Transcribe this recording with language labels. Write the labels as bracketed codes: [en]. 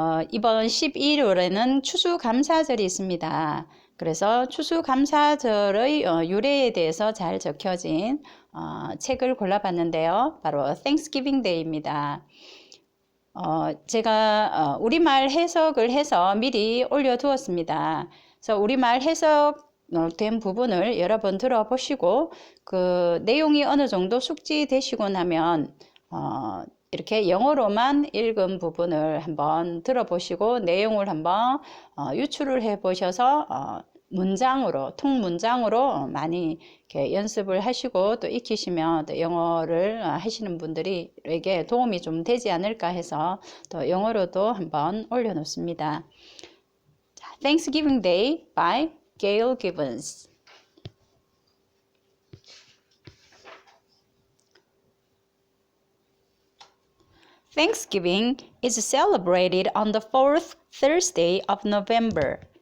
[ko] 이번 12일월에는 추수감사절이 있습니다. 그래서 추수감사절의 유래에 대해서 잘 적혀진 책을 골라봤는데요. 바로 Thanksgiving Day입니다. 제가 우리말 해석을 해서 미리 올려두었습니다. 그래서 우리말 해석된 부분을 여러 번 들어보시고 그 내용이 어느 정도 숙지되시고 나면 이렇게 영어로만 읽은 부분을 한번 들어보시고 내용을 한번 유추를 해 보셔서 문장으로, 통문장으로 많이 이렇게 연습을 하시고 또 익히시면 또 영어를 하시는 분들에게 도움이 좀 되지 않을까 해서 또 영어로도 한번 올려놓습니다. [en] Thanksgiving Day by Gail Gibbons. Thanksgiving is celebrated on the fourth Thursday of November.